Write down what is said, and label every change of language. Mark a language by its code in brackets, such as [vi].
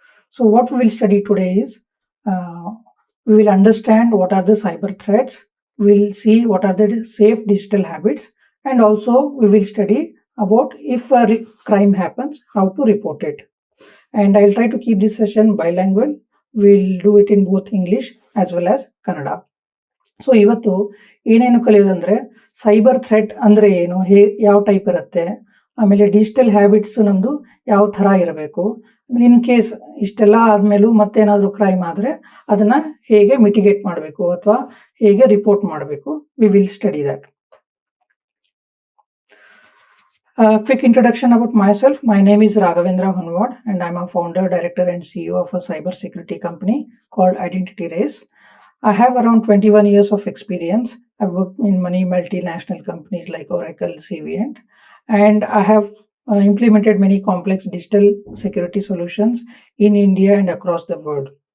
[en] So what we will study today is uh, we will understand what are the cyber threats, we will see what are the safe digital habits, and also we will study about if a crime happens, how to report it. And I'll try to keep this session bilingual. We'll do it in both English as well as Kannada. [kn] So ಇವತ್ತು ಏನೇನು ಕಲಿಯೋದಂದ್ರೆ cyber threat ಅಂದ್ರೆ ಏನು, ಯಾವ type ಇರುತ್ತೆ, ಆಮೇಲೆ digital habits ನಮ್ದು ಯಾವ ಥರ ಇರಬೇಕು, ಇನ್ ಕೇಸ್ ಇಷ್ಟೆಲ್ಲ ಆದ್ಮೇಲೂ ಮತ್ತೇನಾದರೂ ಕ್ರೈಮ್ ಆದರೆ ಅದನ್ನ ಹೇಗೆ ಮಿಟಿಗೇಟ್ ಮಾಡಬೇಕು ಅಥವಾ ಹೇಗೆ ರಿಪೋರ್ಟ್ ಮಾಡಬೇಕು. [en] We will study that. Quick introduction about myself. My name is Raghavendra Hunwad and I'm a founder, director and CEO of a cyber security company called Identity Race. I have around 21 years of experience. I've worked in many multinational companies like Oracle, Savient, and I have implemented many complex digital security solutions in India and across the world.